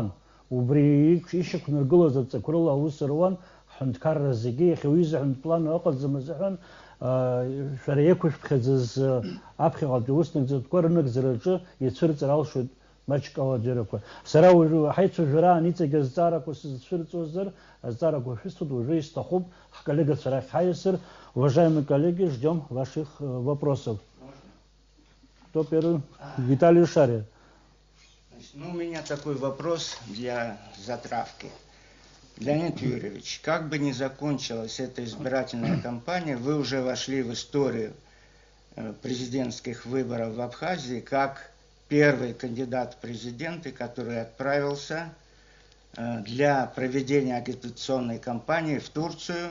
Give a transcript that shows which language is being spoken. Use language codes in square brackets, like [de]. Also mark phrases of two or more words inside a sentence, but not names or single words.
[ab] Убри ишьақәнаргылаз аҵақәа рыла аус руан, ҳҳәынҭқарра зегьы иахьа уи аҳәынҭплан ыҟаӡам азыҳәан шәара еиқәышәԥхьаӡаз аԥхьаҟатәи ауснагӡатәқәа рынагӡараҿы ицәырҵыр алшоит маҷк ауаџьарақәа. Сара ҳаицәажәараан иҵегьы азҵаарақәа сызцәырҵуазар, азҵаарақәа шәысҭоит, уже исҭахуп ҳколлегацәа рахь ҳаиасыр. [ru] Уважаемые коллеги, ждем ваших вопросов. Кто первый? Виталий Шария. У меня такой вопрос для затравки. Леонид Юрьевич, как бы ни закончилась эта избирательная кампания, вы уже вошли в историю президентских выборов в Абхазии как первый кандидат в президенты, который отправился для проведения агитационной кампании в Турцию.